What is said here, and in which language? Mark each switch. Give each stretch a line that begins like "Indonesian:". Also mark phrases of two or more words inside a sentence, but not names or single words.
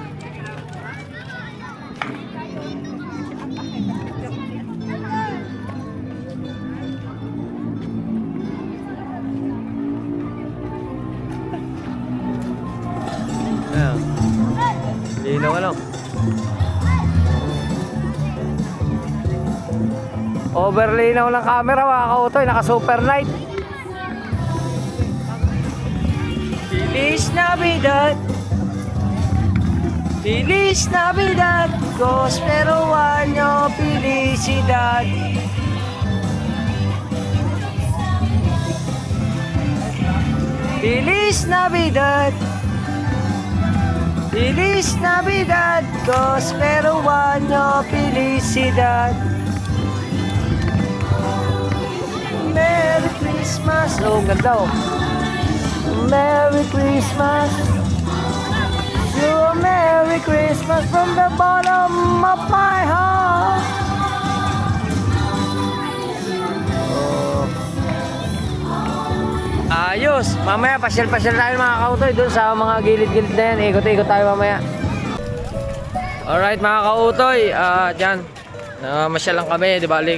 Filipino: Ayan. Linaw ano? Overlinaw ng camera mga kautoy, naka super night.
Spanish: Feliz Navidad, Feliz Navidad, prospero año, felicidad. Feliz Navidad, Feliz Navidad, prospero año, felicidad.
English: Merry Christmas.
Filipino: Oh, ganda oh.
English: Merry Christmas. So Merry Christmas from the bottom of my heart. Oh.
Filipino: Ayos. Mamaya pasyal-pasyal tayo mga kautoy doon sa mga gilid-gilid na yan. Ikot-ikot tayo mamaya. Alright mga kautoy. Dyan. Masyal lang kami, di ba?